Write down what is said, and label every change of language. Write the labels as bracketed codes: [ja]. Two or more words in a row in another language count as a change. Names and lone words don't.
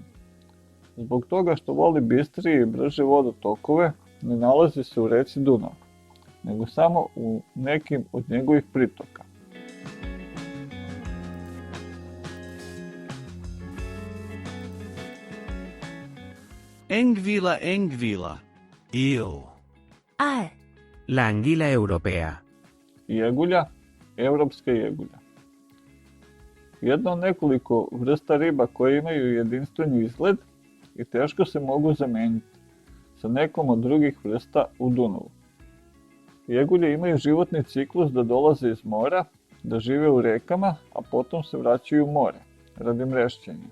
[sr] Zbog toga što voli bistrije i brže vodotokove, ne nalazi se u reci Dunav, nego samo u nekim od njegovih pritoka. Engvila. Eel. Aal. [es] La anguila europea. [sr] Jegulja, evropska jegulja. Jedna od nekoliko vrsta riba koje imaju jedinstveni izgled i teško se mogu zameniti sa nekom od drugih vrsta u Dunavu. Jegulje imaju životni ciklus da dolaze iz mora, da žive u rekama, a potom se vraćaju u more, radi mrešćenja.